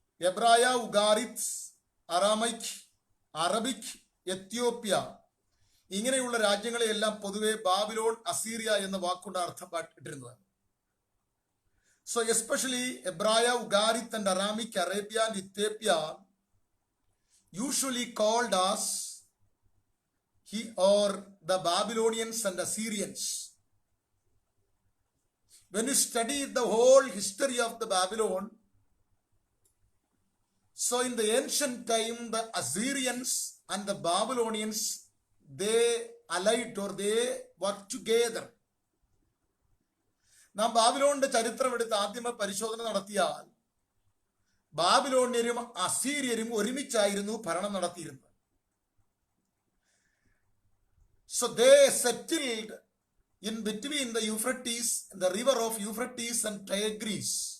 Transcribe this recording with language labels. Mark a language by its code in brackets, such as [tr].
[ml] എബ്രായ, ഉഗാരിത്, അറാമൈക്, Arabic, Ethiopia ഇങ്ങനെയുള്ള രാജ്യങ്ങളെയെല്ലാം പൊതുവെ ബാബിലോൺ, അസീറിയ എന്ന വാക്കുകൊണ്ട് അർത്ഥപ്പെട്ടിരുന്നത്. [en] So especially Ebraya, Ugarit and Aramic, Arabia and Ethiopia usually called as the Babylonians and Assyrians. When you study the whole history of the Babylon, so in the ancient time the Assyrians and the Babylonians, they allied or they worked together. [ml] നാം ബാബിലോണിന്റെ ചരിത്രം എടുത്ത് ആദ്യമേ പരിശോധന നടത്തിയാൽ ബാബിലോണ്യരും അസീര്യരും ഒരുമിച്ചായിരുന്നു ഭരണം നടത്തിയിരുന്നത്. [en] So they settled in between the Euphrates, the river of Euphrates and Tigris.